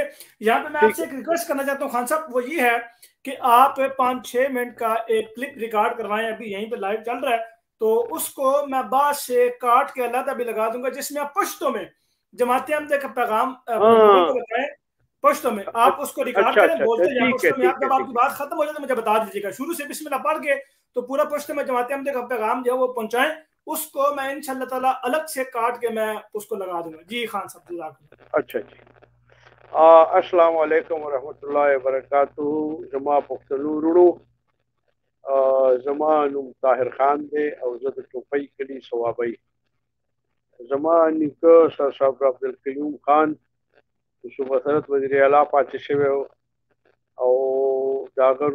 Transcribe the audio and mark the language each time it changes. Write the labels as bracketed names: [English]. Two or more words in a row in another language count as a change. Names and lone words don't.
[Urdu] یہاں پہ میں آپ سے ایک ریکویسٹ کرنا چاہتا ہوں خان صاحب، وہ یہ ہے کہ آپ 5-6 منٹ کا ایک کلپ ریکارڈ کروائیں، ابھی یہیں پہ لائیو چل رہا ہے، تو اس کو میں بعد سے کاٹ کے علیحدہ بھی لگا دوں گا، جس میں آپ پشتوں میں جماعت احمدیہ کا پیغام کو بتائیں، پشتوں میں آپ اس کو ریکارڈ کریں، بولتے جائیں پشتوں میں۔ آپ جب آپ کی بات ختم ہو جائے تو مجھے بتا دیجیے گا، شروع سے [Arabic] بسم اللہ [Urdu] پڑھ کے تو پورا پشتوں میں جماعت احمدیہ کا پیغام جو ہے وہ پہنچائیں، اس کو میں [Arabic] انشاءاللہ تعالیٰ [Urdu] الگ سے کاٹ کے میں اس کو لگا دوں گا۔ جی خان صاحب [Arabic] جزاک اللہ۔ [Urdu] اچھا جی، [Arabic] السلام علیکم ورحمۃ اللہ وبرکاتہ۔ [Pashto] زما پختنو رڑو زما نوم طاهر خان دی، او زه د ټوپۍ کلي صوابۍ. زما نیکه سر صاحب عبدالقیوم خان د صوبه صدرت وزیر اعلی پاتې شوی او د هغه